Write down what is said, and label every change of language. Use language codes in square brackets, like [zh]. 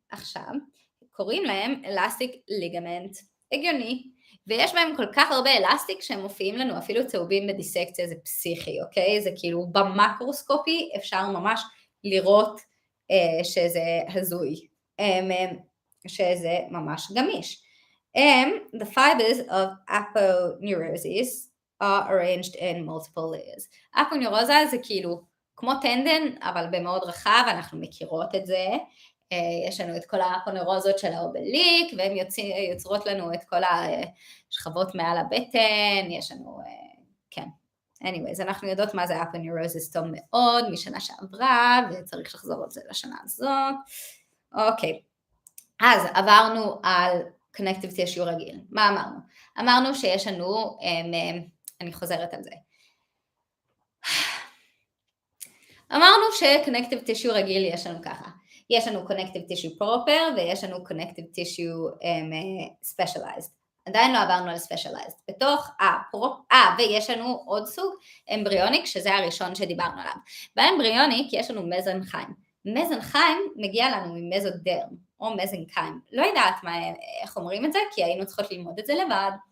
[he] עכשיו, קוראים להם אלסטיק ליגמנט, הגיוני, ויש בהם כל כך הרבה אלסטיק שהם מופיעים לנו אפילו צהובים בדיסקציה, זה פסיכי, אוקיי? זה כאילו במקרוסקופי אפשר ממש לראות שזה הזוי, שזה ממש גמיש. [en] The fibers of aponeurosis are arranged in multiple layers. [he] אפונeurosa זה כאילו כמו טנדן, אבל במאוד רחב, אנחנו מכירות את זה. יש לנו את כל האפונרוזות של האובליק, והן יוצרות לנו את כל השכבות מעל הבטן, יש לנו, כן. anyways, אנחנו יודעות מה זה אפונרוסיס טוב מאוד, משנה שעברה, וצריך לחזור את זה לשנה הזאת. אוקיי, אז עברנו על connective tissue רגיל. מה אמרנו? אמרנו שיש לנו, אני חוזרת על זה. אמרנו ש-connective tissue רגיל יש לנו ככה. יש לנו connective tissue proper ויש לנו connective tissue specialized. עדיין לא עברנו על specialized. בתוך ויש לנו עוד סוג, אמבריוניק, שזה הראשון שדיברנו עליו. באמבריוניק יש לנו מזנכיים. מזנכיים מגיע לנו ממזודרם, או מזנכיים. לא יודעת איך אומרים את זה, כי היינו צריכות ללמוד את זה לבד.